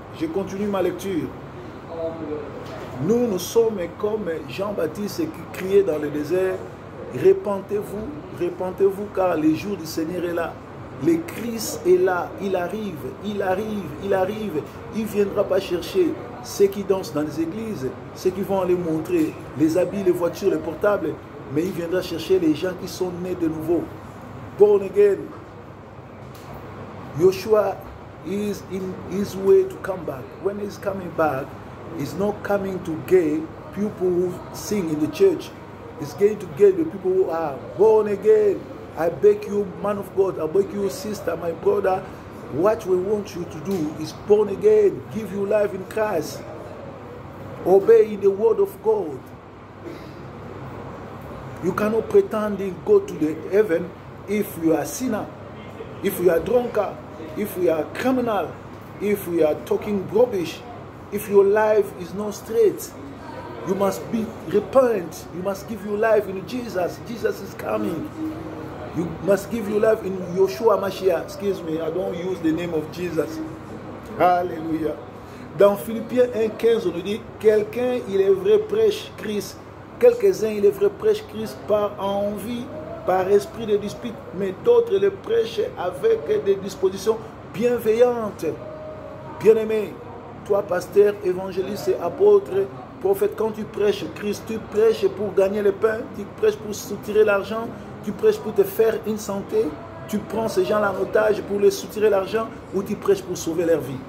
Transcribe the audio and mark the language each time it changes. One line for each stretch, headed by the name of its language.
French: Je continue ma lecture. Nous sommes comme Jean-Baptiste qui criait dans le désert, repentez-vous, repentez-vous, car le jour du Seigneur est là. Le Christ est là, il arrive, il arrive, il arrive. Il ne viendra pas chercher ceux qui dansent dans les églises, ceux qui vont aller montrer les habits, les voitures, les portables, mais il viendra chercher les gens qui sont nés de nouveau.
English: Born again. Joshua is in his way to come back. When he's coming back, he's not coming to get people who sing in the church. is going to get the people who are born again. I beg you, man of God, I beg you, sister, my brother, what we want you to do is born again, give you life in Christ, obey the word of God. You cannot pretend to go to the heaven if you are a sinner, if you are drunkard, if you are a criminal, if you are talking rubbish, if your life is not straight. You must repent. You must give your life in Jesus. Jesus is coming. You must give your life in Yeshua Mashiach. Excuse me, I don't use the name of Jesus.
French: Alléluia. Dans Philippiens 1,15, on nous dit, quelqu'un, il est vrai, prêche Christ. Quelques-uns, il est vrai, prêche Christ par envie, par esprit de dispute, mais d'autres le prêchent avec des dispositions bienveillantes. Bien-aimé, toi, pasteur, évangéliste et apôtre, prophète, quand tu prêches Christ, tu prêches pour gagner le pain, tu prêches pour soutirer l'argent, tu prêches pour te faire une santé, tu prends ces gens-là en otage pour les soutirer l'argent, ou tu prêches pour sauver leur vie.